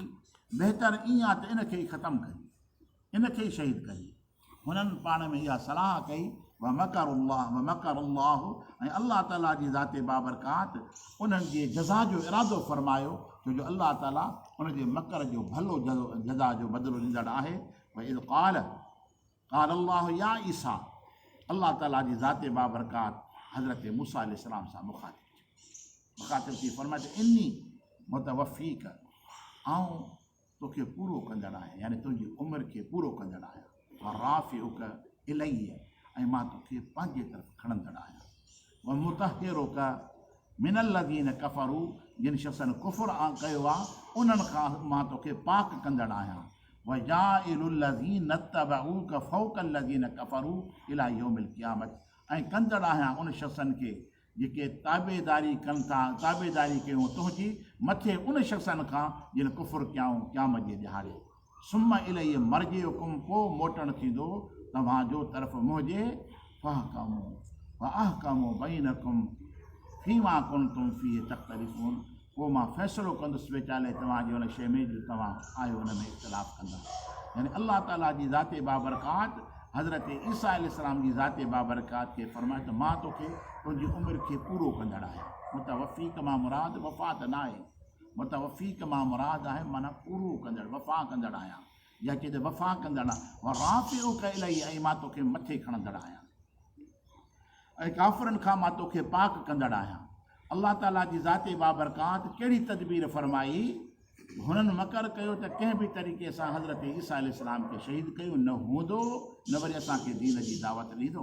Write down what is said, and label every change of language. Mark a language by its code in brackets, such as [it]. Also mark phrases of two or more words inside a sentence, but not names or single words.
[sd] बहितर ईअं आहे त इनखे ई ख़तमु कजे, इनखे ई शहीद कजे। हुननि पाण में इहा सलाह कई। [ar] ومكر الله, [sd] ऐं अलाह ताला जी ज़ाते बाबरकात उन्हनि जे जज़ा जो इरादो फरमायो, छो जो अलाह ताला उनजे मकर जो भलो जज़ा जो बदिलो ॾींदड़ आहे। [ar] وإذ قال الله يا عيسى, [sd] अलाह ताला जी ज़ाते बाबरकात हज़रत मूसा अलैहिस्सलाम सां मुखातिब थी फरमाए त [ar] إني متوفيك, [sd] आऊं तोखे पूरो कंदड़ आहियां, यानी तुंहिंजी उमिरि खे पूरो कंदड़ आहियां। [ar] ورافعك إلي, [sd] ऐं मां तोखे पंहिंजे तरफ़ खणंदड़ आहियां। [ar] ومطهرك من الذين كفروا, [sd] जिन शख़्सनि कुफ़ुर कयो आहे उन्हनि खां मां तोखे पाक कंदड़ आहियां। [ar] وجاعل الذين اتبعوك فوق الذين كفروا إلى يوم القيامة, [sd] ऐं कंदड़ आहियां उन शख़्सनि खे जेके ताबेदारी कनि था, ताबेदारी कयूं तुंहिंजी मथे उन शख़्सनि खां जिन कुफ़ुर कयाऊं क़यामत जे ॾिहाड़े। [ar] ثم إلي مرجعكم, [sd] पोइ मोटणु थींदो तव्हांजो तरफ़ मुंहिंजे। [ar] فأحكم وأحكم بينكم فيما كنتم فيه تختلفون, [sd] पोइ मां फ़ैसिलो कंदुसि विचाले तव्हांजी उन शइ में जो तव्हां आहियो उन में इख़्तिलाफ़ कंदा। यानी अलाह ताला जी ज़ाते बाबरकात हज़रत ईसा अलैहिस्सलाम जी ज़ाते बाबरकात खे फरमाए त मां तोखे तुंहिंजी उमिरि खे पूरो कंदड़ आहियां। मुतवफ़ीक मां मुराद वफ़ात न आहे, मुतवफ़ीक मां मुराद आहे माना पूरो कंदड़, वफ़ा कंदड़ आहियां, या चए त वफ़ा कंदड़। [ar] ورافعك إلي, [sd] ऐं मां तोखे मथे खणंदड़ आहियां, ऐं काफ़िरनि खां मां तोखे पाक कंदड़ आहियां। अलाह ताला जी ज़ाते बाबरकात कहिड़ी तदबीर फरमाई, हुननि मकर कयो त कंहिं बि तरीक़े सां हज़रत ईसा अलैहिस्सलाम खे शहीद कयो न हूंदो, न वरी असांखे दीन जी दावत ॾींदो।